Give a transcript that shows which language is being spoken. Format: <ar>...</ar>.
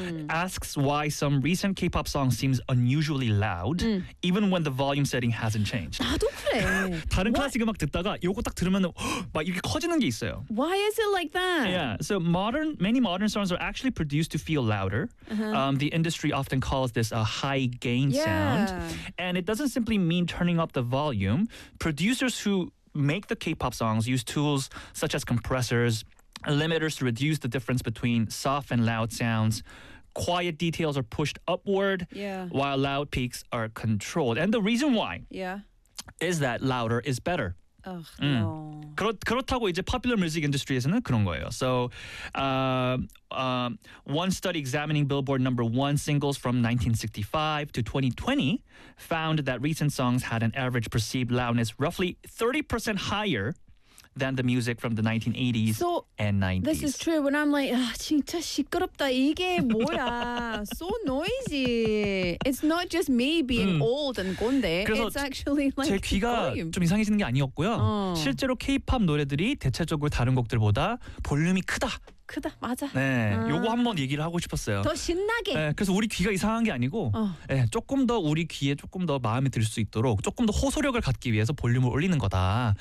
<en>Asks why some recent K-pop song seems unusually loud, even when the volume setting hasn't changed.</en> <ko>나도 그래. 다른 what? 클래식 음악 듣다가 요거 딱 들으면 막 이렇게 커지는 게 있어요.</ko> <en>Why is it like that? Yeah. So many modern songs are actually produced to feel louder. Uh-huh. The industry often calls this a high gain sound, and it doesn't simply mean turning up the volume. Producers who make the K-pop songs use tools such as compressors. Limiters to reduce the difference between soft and loud sounds. Quiet details are pushed upward while loud peaks are controlled. And the reason why is that louder is better. Ugh, no.</en> <ko>그렇다고 이제 popular music industry 에서는 그런 거예요.</ko> <en>So, one study examining Billboard number one singles from 1965 to 2020 found that recent songs had an average perceived loudness roughly 30% higher than the music from the 1980s so, and 90s. This is true. When I'm like, ah, 진짜 시끄럽다. 이게 뭐야? So noisy. It's not just me being old and 건데. It's actually like</en> <ko>제 귀가 좀 이상해지는 게 아니었고요. 실제로 K-pop 노래들이 대체적으로 다른 곡들보다 볼륨이 크다. 크다. 맞아. 네. 요거 한번 얘기를 하고 싶었어요. 더 신나게. 네, 그래서 우리 귀가 이상한 게 아니고 네, 조금 더 우리 귀에 조금 더 마음에 들 수 있도록 조금 더 호소력을 갖기 위해서 볼륨을 올리는 거다.</ko>